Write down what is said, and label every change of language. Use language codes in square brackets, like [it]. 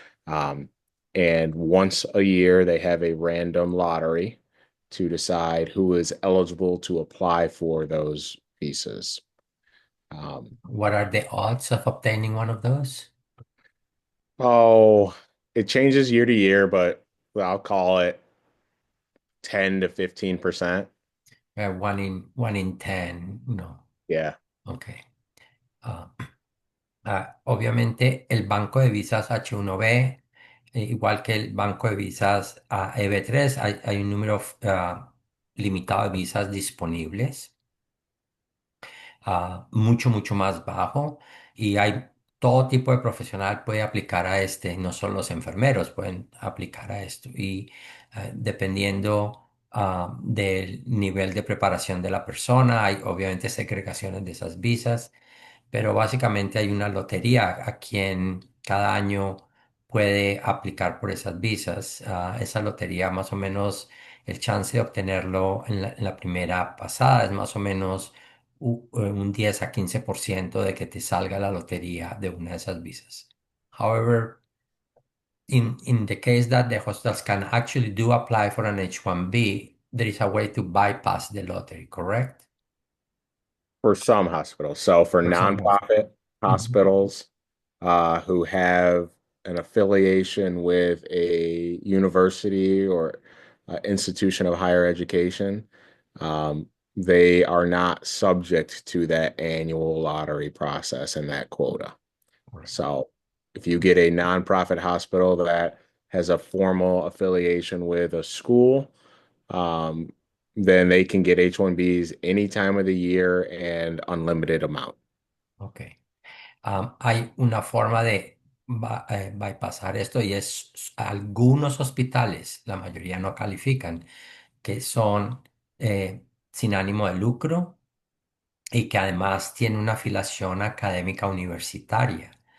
[en] Um, and once a year, they have a random lottery to decide who is eligible to apply for those visas. Um, What are the odds of obtaining one of those? oh, it changes year to year, but I'll call it 10 to 15%. One in 10, no. Yeah. Okay. [es] Ah, Obviamente el banco de visas H1B, igual que el banco de visas EB3, hay un número limitado de visas disponibles, mucho más bajo, y hay todo tipo de profesional puede aplicar a este, no solo los enfermeros pueden aplicar a esto, y dependiendo. del nivel de preparación de la persona. Hay obviamente segregaciones de esas visas, pero básicamente hay una lotería a quien cada año puede aplicar por esas visas. Esa lotería más o menos el chance de obtenerlo en la primera pasada es más o menos un 10 a 15% de que te salga la lotería de una de esas visas. [en] However, in the case that the hospitals can actually do apply for an H-1B, there is a way to bypass the lottery, correct? For some hospitals. So for For some nonprofit hospitals. hospitals who have an affiliation with a university or institution of higher education, um, they are not subject to that annual lottery process and that quota. Correct. So if you get a nonprofit hospital that has a formal affiliation with a school, um, then they can get H-1Bs any time of the year and unlimited amount. Ok. [es] Hay una forma de bypassar esto y es algunos hospitales, la mayoría no califican, que son sin ánimo de lucro y que además tienen una afiliación académica universitaria.